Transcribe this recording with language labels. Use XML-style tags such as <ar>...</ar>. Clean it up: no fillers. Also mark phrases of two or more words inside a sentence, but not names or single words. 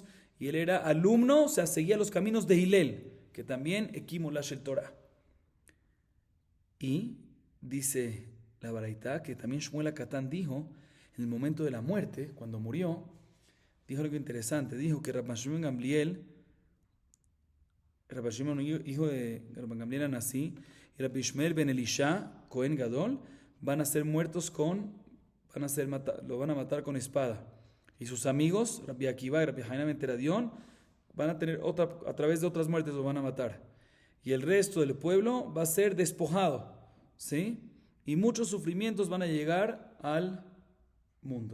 <es>Y él era alumno, o sea, seguía los caminos de Hillel, que también Hekimola</es> <he>של תורה.</he> <es>Y dice la Baraita que también Shmuel HaKatan dijo, en el momento de la muerte, cuando murió, dijo algo interesante, dijo que Rabban Shimon Gamliel, hijo de Rabban Gamliel Anasí, y Rabbi Ishmael ben Elisha,</es> <he>כהן גדול,</he> <es>van a ser muertos lo van a matar con espada. Y sus amigos, Rabbi Akiva y Rabbi Hanan ben Teradión, van a tener a través de otras muertes lo van a matar. Y el resto del pueblo va a ser despojado, ¿sí? Y muchos sufrimientos van a llegar al mundo.</es>